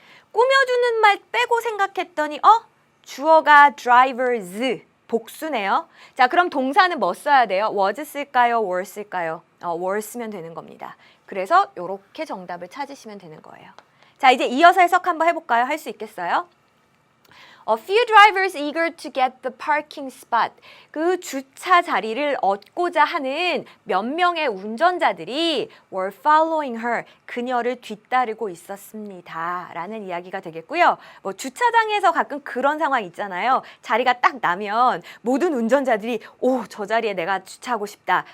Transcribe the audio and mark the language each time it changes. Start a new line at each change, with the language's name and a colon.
Korean: 꾸며주는 말 빼고 생각했더니 주어가 drivers, 복수네요. 자, 그럼 동사는 뭐 써야 돼요? was 쓸까요? were 쓸까요? were 쓰면 되는 겁니다. 그래서 이렇게 정답을 찾으시면 되는 거예요. 자, 이제 이어서 해석 한번 해볼까요? 할 수 있겠어요?
English: A few drivers eager to get the parking spot.
Korean: 그 주차 자리를 얻고자 하는 몇 명의 운전자들이
English: were following her.
Korean: 그녀를 뒤따르고 있었습니다. 라는 이야기가 되겠고요. 주차장에서 가끔 그런 상황 있잖아요. 자리가 딱 나면 모든 운전자들이 저 자리에 내가 주차하고 싶다.